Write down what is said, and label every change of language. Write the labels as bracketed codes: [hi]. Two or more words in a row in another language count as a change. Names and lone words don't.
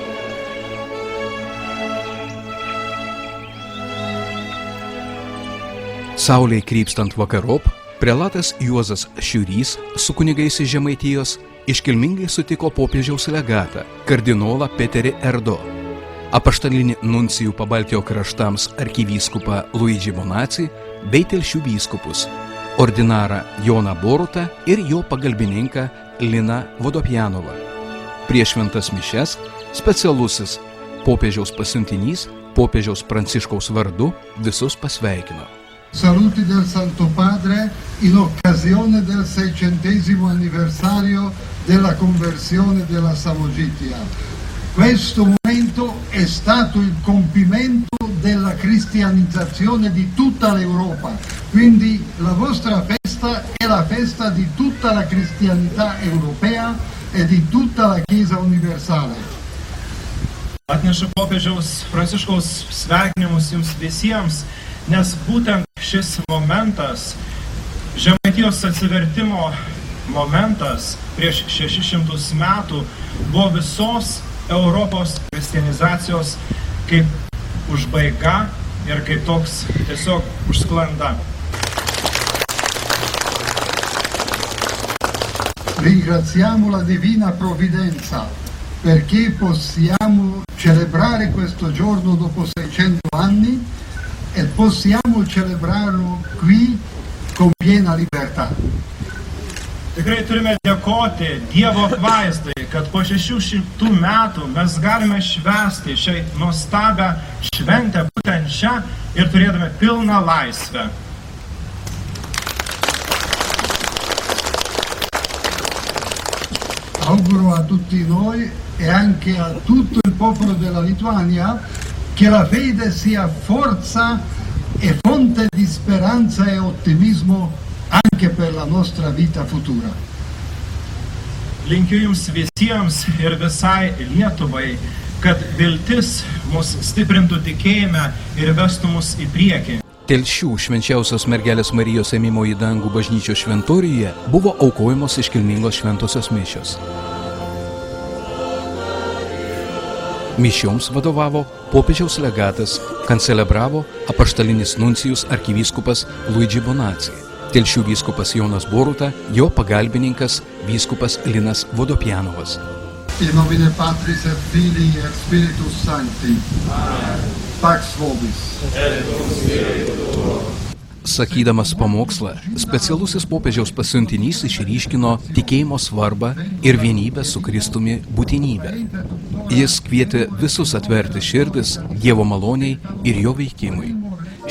[lt] Saulei krypstant vakarop, prelatas Juozas Šiurys su kunigais iš Žemaitijos iškilmingai sutiko popiežiaus legatą, kardinolą Peterį Erdo, apaštalinį nuncijų Pabaltijo kraštams arkivyskupą Luidžį Bonacį bei Telšių vyskupus, ordinarą Joną Borutą ir jo pagalbininką Liną Vodopjanovą. Prieš šventas mišias specialusis popiežiaus pasiuntinys popiežiaus Pranciškaus vardu visus pasveikino. [it] Saluti del Santo Padre in occasione del 600° anniversario della conversione della Samogitia. Questo momento è stato il compimento della cristianizzazione di tutta l'Europa, quindi la vostra festa è la festa di tutta la cristianità europea e di tutta la Chiesa universale. [lt] Atnešu popiežiaus Pranciškaus sveikinimus jums visiems, nes būtent šis momentas, Žemaitijos atsivertimo momentas prieš 600 metų, buvo visos Europos kristianizacijos kaip užbaiga ir kaip toks tiesiog užsklanda. [it] Ringraziamo la Divina Provvidenza perché possiamo celebrare questo giorno dopo 600 anni e possiamo celebrarlo qui con piena libertà. [lt] Tikrai turime dėkoti Dievo apvaizdai, kad po 600 metų mes galime švęsti šią nuostabią šventę būtent čia ir turėdami pilną laisvę. [it] Auguro a tutti noi e anche a tutto il popolo della Lituania che la fede sia forza e fonte di speranza e ottimismo anche per la nostra vita futura. [lt] Linkiu jums visiems ir visai Lietuvai, kad viltis mus stiprintų tikėjime ir vestų mus į priekį. Telšių švenčiausios mergelės Marijos ėmimo į dangų bažnyčios šventoriuje buvo aukojamos iškilmingos šventosios mišios. Mišioms vadovavo popiežiaus legatas, kancelebravo apaštalinis nuncijus arkivyskupas Luidžį Bonacį, Telšių vyskupas Jonas Boruta, jo pagalbininkas vyskupas Linas Vodopjanovas. [la] In nomine Patris et Filii et Spiritus Sancti. Pax vobis. [lt] Sakydamas pamokslą, specialusis popiežiaus pasiuntinys išryškino tikėjimo svarbą ir vienybę su Kristumi būtinybę. Jis kvietė visus atverti širdis Dievo maloniai ir jo veikimui.